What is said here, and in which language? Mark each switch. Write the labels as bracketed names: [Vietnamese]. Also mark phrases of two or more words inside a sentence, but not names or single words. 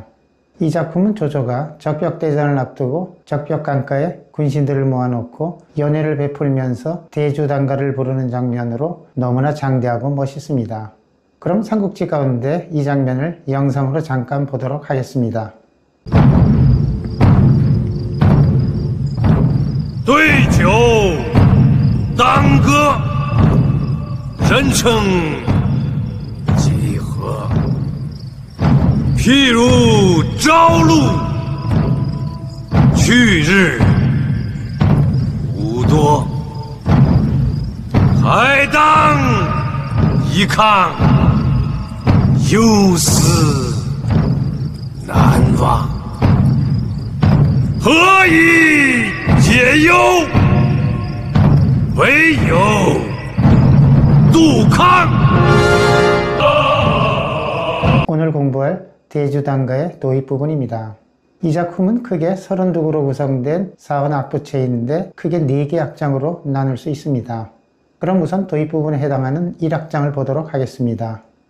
[Korean] 이 작품은 조조가 적벽대전을 앞두고 적벽강가에 군신들을 모아놓고 연회를 베풀면서 대주단가를 부르는 장면으로 너무나 장대하고 멋있습니다. 그럼 삼국지 가운데 이 장면을 영상으로 잠깐 보도록 하겠습니다. [Chinese] 对酒当歌，人称几何。譬如朝露，去日无多，还当一抗，忧思难忘。何以解忧？唯有杜康。 [Korean] 오늘 공부할 대주단가의 도입 부분입니다. 이 작품은 크게 32구로 구성된 사원 악부체인데 크게 4개 악장으로 나눌 수 있습니다. 그럼 우선 도입 부분에 해당하는 1악장을 보도록 하겠습니다.